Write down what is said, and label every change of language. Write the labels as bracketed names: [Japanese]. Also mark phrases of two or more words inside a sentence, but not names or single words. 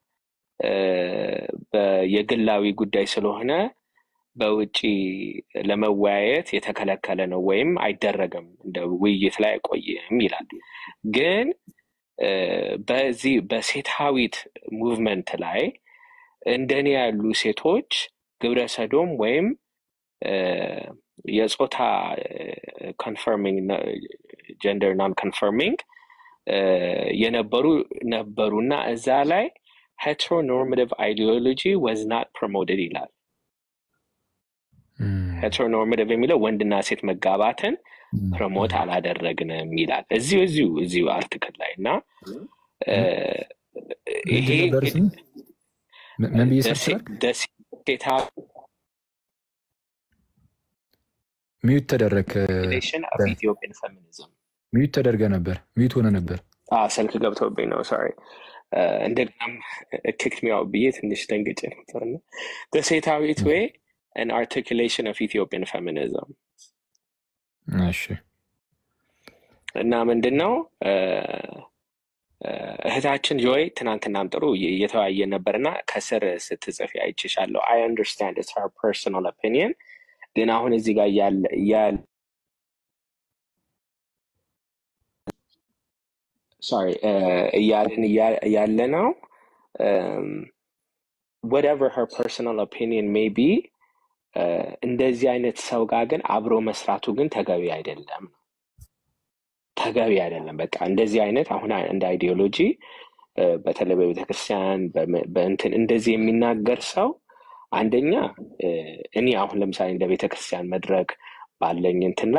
[Amharic] የግላዊ ጉዳይ ስለሆነ በውጪ ለመወያየት የተከለከለ ነው ወይም አይደረግም እንደ ውይይት ላይ አይቆይም ይላል። ግን በዚህ በሴታዊት ሙቭመንት ላይ እንደኔ ያሉ ሴቶች ግብረ ሰዶም ወይም የጾታ [English] conforming gender non conforming [Amharic] ነበሩና እዛ ላይ [English] heteronormative ideology was not promoted [Amharic] ይላል። heteronormative የሚለው ወንድና ሴት መጋባትን ፕሮሞት አላደረግንም ይላል እዚሁ አርቲክል ላይ እና ይሄ ደሴታ ሚዩት ተደረገ [English] Ethiopian feminism [Amharic] ሚዩት ተደርገ ነበር ሚዩት ሆነ ነበር ስልክ ገብቶብኝ ነው ሶሪ እንደገናም [English] kicked me out [Amharic] ብዬ ትንሽ ደንግጬ ነበርና ደሴታዊት [English] way an articulation of Ethiopian feminism [Amharic] እሺ እና ምንድነው እህታችን ጆይ ትናንትናም ጥሩ እየተወያየ ነበርና ከስር ስትጽፊ አይችሻለሁ [English] I understand it's her personal opinion [Amharic] ግን አሁን እዚህ ጋር ያለ sorry ያለ ነው [English] whatever her personal opinion may be [Amharic] እንደዚህ አይነት ሰው ጋር ግን አብሮ መስራቱ ግን ተገቢ አይደለም በቃ እንደዚህ አይነት አሁን እንደ አይዲዮሎጂ በተለይ በቤተክርስቲያን በእንትን እንደዚህ የሚናገር ሰው አንደኛ እኔ አሁን ለምሳሌ እንደ ቤተክርስቲያን መድረክ ባለኝ እንትን ላይ